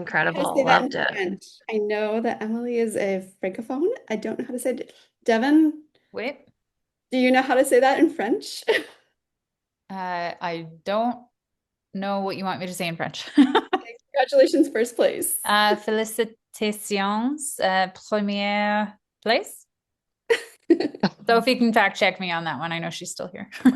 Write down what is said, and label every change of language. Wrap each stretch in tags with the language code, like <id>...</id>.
<en>incredible. that in Loved it. French? I know that Emily is a francophone. I don't know how to say it. Devin, Wait. do you know how to say that in French? I don't know what you want me to say in French. Congratulations, first place.</en> <fr>Félicitations, première place.</fr> <en>Sophie can fact check me on that one. I know she's still here.</en>